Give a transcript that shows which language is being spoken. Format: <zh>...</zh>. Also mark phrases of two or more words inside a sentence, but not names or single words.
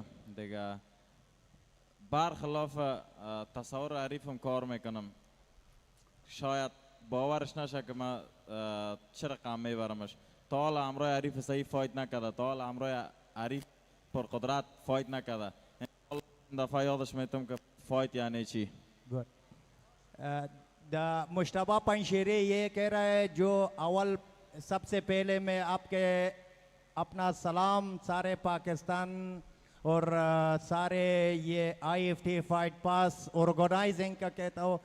<fa>دیگه برخلاف تصور حریفم کار میکنم. شاید باورش نشه که ما چه رقم میبرمش. تا حالا همراه حریف صحیح فایت نکرده، تا حالا همراه حریف پر قدرت فایت نکرده. این دفعه یادش میتونم که فایت یعنی چی.</fa> <ur>मुश्तबा पंचेरी یہ کہہ رہا ہے جو اول سب سے پہلے میں آپ کے اپنا سلام سارے پاکستان اور سارے یہ IFT</ur> <en>fight pass organizing</en> <ur>کا کہتا ہوں.</ur>